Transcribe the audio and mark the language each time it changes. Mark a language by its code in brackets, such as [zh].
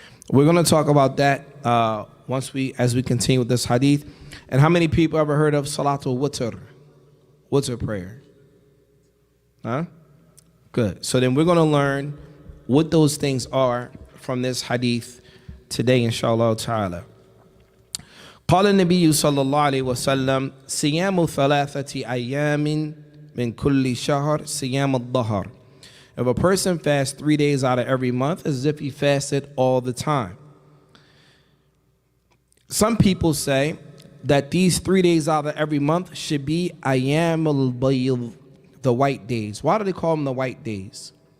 [en] We're going to talk about that as we continue with this hadith. And how many people ever heard of salatul witr? Witr prayer? Huh? Good. So then we're going to learn what those things are from this hadith today, inshallah ta'ala. [ar] قال النبي صلى الله عليه وسلم صيام 3 أيام من كل شهر صيام الظهر. [en] If a person fasts 3 days out of every month, as if he fasted all the time. Some people say that these 3 days out of every month should be [ar] أيام البيض, [en] the white days. Why do they call them the white days?